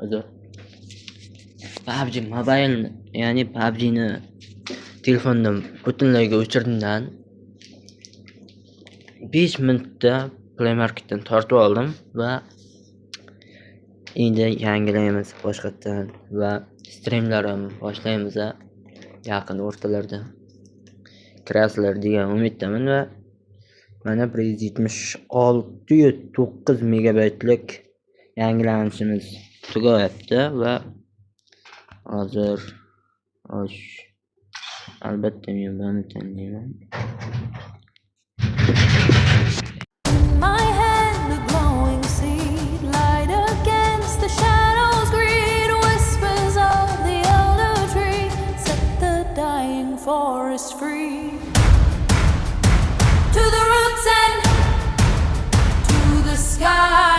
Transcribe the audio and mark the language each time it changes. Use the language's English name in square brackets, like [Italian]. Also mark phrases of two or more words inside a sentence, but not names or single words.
[Uzbek] PUBG Mobile, ya'ni PUBG'ni telefondan butunlayga o'chirdimdan 5 minutda Play Marketdan tortib oldim va endi yangilaymiz boshqatdan va streamlarim boshlaymiz yaqin o'rtalarda kirasizlar degan umiddaman va mana 176-9 megabaytlik yangilanishimiz tugayapti va hozir albatta men buni tanlayman. [English] Forest free to the roots and to the sky.